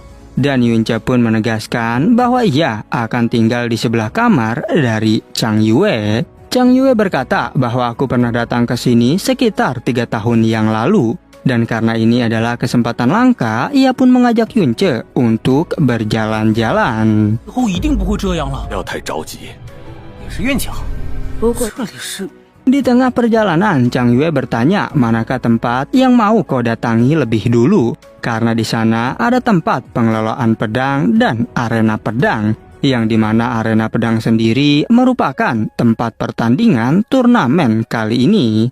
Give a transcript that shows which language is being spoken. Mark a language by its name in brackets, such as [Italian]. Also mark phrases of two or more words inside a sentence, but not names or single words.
[Indonesian] Dan Yunce pun menegaskan bahwa ia akan tinggal di sebelah kamar dari Chang Yue. Chang Yue berkata bahwa aku pernah datang ke sini sekitar 3 tahun yang lalu. Dan karena ini adalah kesempatan langka, ia pun mengajak Yunce untuk berjalan-jalan. [Chinese] 以后一定不会这样了。不要太着急。也是运气好。不过这里是 [Indonesian] Di tengah perjalanan, Chang Yue bertanya manakah tempat yang mau kau datangi lebih dulu. Karena di sana ada tempat pengelolaan pedang dan arena pedang, yang dimana arena pedang sendiri merupakan tempat pertandingan turnamen kali ini.